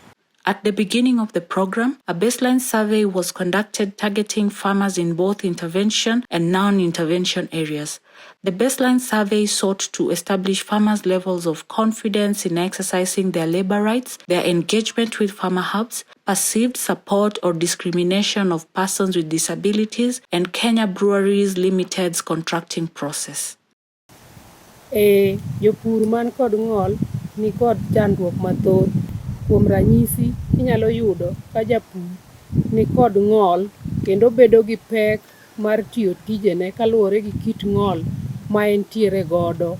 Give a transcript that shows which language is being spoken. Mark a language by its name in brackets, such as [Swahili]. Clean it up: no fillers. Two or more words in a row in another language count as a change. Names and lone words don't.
[English] At the beginning of the program, a baseline survey was conducted targeting farmers in both intervention and non-intervention areas. The baseline survey sought to establish farmers' levels of confidence in exercising their labor rights, their engagement with farmer hubs, perceived support or discrimination of persons with disabilities, and Kenya Breweries Limited's contracting process. [Luo (Kenya and Tanzania)] Jopur man kod ng'ol ni kod chandruok mathoth. Kuom ranyisi, inyalo yudo ka japur ni kod ng'ol kendo bedo gi pek mar tiyo tijene kaluwore gi kit ng'ol ma entiere godo.